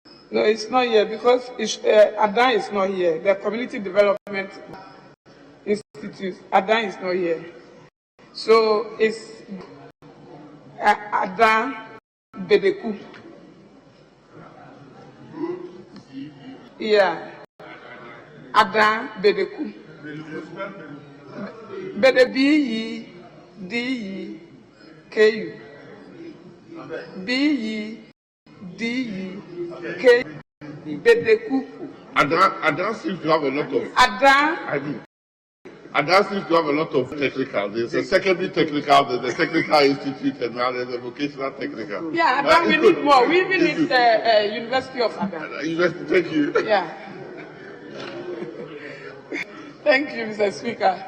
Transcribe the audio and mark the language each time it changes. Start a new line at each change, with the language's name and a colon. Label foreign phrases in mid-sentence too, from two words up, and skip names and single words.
English: No, it's not here because Adan is not here. The Community Development Institute, Adan is not here. So it's Adan Bedeku. Yeah. Adan Bedeku. Bede B-E-D-E-K-U. B-E-D-E-K-U. Bedeku. Adan seems to have a lot of. Adan. Adan seems to have a lot of technical. There's a secondary technical, there's a technical institute, and now there's a vocational technical. Yeah, Adan, we need more. We even need the University of Adan. Thank you. Yeah. Thank you, Mr. Speaker.